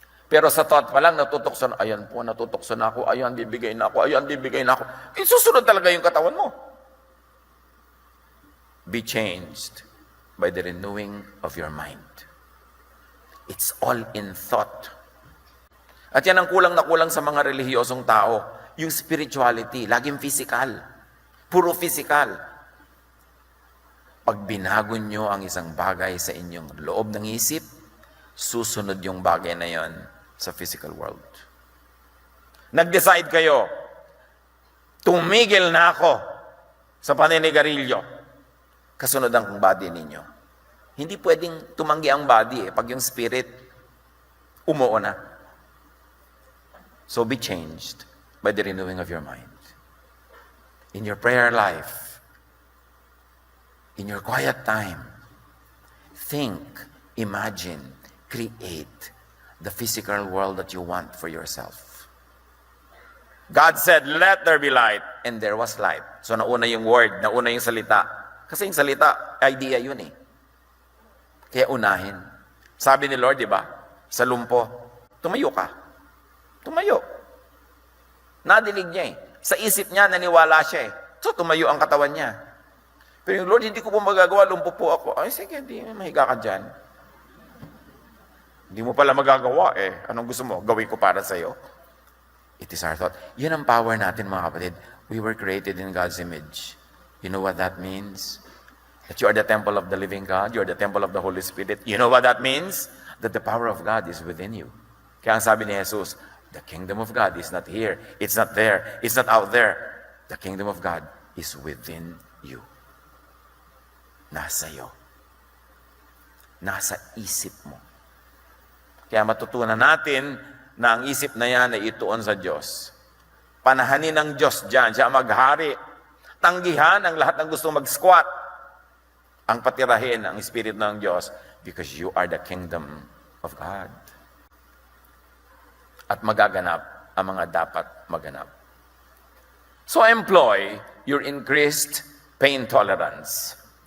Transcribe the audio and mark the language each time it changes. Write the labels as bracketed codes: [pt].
[tl] Pero sa thought pa lang, natutukso na, ayan po, natutukso na ako, ayan, bibigay na ako, ayan, bibigay na ako. Susunod talaga yung katawan mo. [en] Be changed by the renewing of your mind. It's all in thought. [tl] At yan ang kulang na kulang sa mga relihiyosong tao. Yung spirituality, laging physical. Puro physical. Pag binago nyo ang isang bagay sa inyong loob ng isip, susunod yung bagay na yon sa physical world. Nag-decide kayo, tumigil na ako sa paninigarilyo. Kasunod ang body ninyo. Hindi pwedeng tumanggi ang body pag yung spirit umuo na. [en] So be changed by the renewing of your mind. In your prayer life, in your quiet time, think, imagine, create the physical world that you want for yourself. God said, let there be light, and there was light. [tl] So nauna yung word, nauna yung salita. Kasi yung salita, idea yun eh. Kaya unahin. Sabi ni Lord, di ba? Sa lumpo, tumayo ka. Tumayo. Nadinig niya eh. Sa isip niya, naniwala siya eh. So tumayo ang katawan niya. Pero yung Lord, hindi ko po magagawa, lumpo po ako. Ay, sige, hindi, mahiga ka dyan. Hindi mo pala magagawa eh. Anong gusto mo? Gawin ko para sa'yo? [en] It is our thought. [tl] Yun ang power natin, mga kapatid. [en] We were created in God's image. You know what that means? That you are the temple of the living God. You are the temple of the Holy Spirit. You know what that means? That the power of God is within you. [tl] Kaya ang sabi ni Jesus, [en] the kingdom of God is not here. It's not there. It's not out there. The kingdom of God is within you. [tl] Nasa iyo. Nasa isip mo. Kaya matutunan natin na ang isip na yan ay ituon sa Diyos. Panahanin ng Diyos dyan, siya maghari. Tanggihan ang lahat ng gusto mag-squat. Ang patirahin ang Espiritu ng Diyos [en] because you are the kingdom of God. [tl] At magaganap ang mga dapat maganap. [en] So employ your increased pain tolerance.